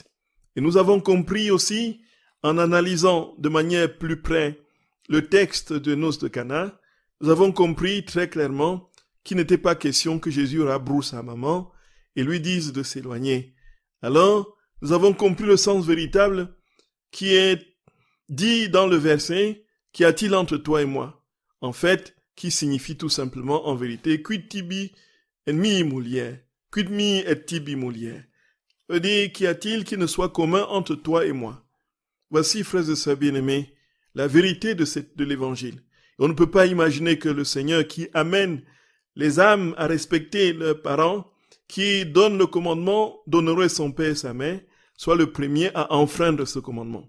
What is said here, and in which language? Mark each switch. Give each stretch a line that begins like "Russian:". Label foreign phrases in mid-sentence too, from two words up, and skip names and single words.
French: Et nous avons compris aussi, en analysant de manière plus près le texte de Noces de Cana, nous avons compris très clairement qu'il n'était pas question que Jésus rabroue sa maman et lui dise de s'éloigner. Alors, nous avons compris le sens véritable qui est dit dans le verset « Qu'y a-t-il entre toi et moi ?» En fait, qui signifie tout simplement en vérité «
Latin: Quid tibi et mi mulier » « Quid mi et tibi mulier
French: » veut dire « Qu'y a-t-il qui ne soit commun entre toi et moi ?» Voici, frères et sœurs bien-aimés, la vérité de l'évangile. On ne peut pas imaginer que le Seigneur qui amène les âmes à respecter leurs parents, qui donne le commandement d'honorer son père et sa mère, soit le premier à enfreindre ce commandement.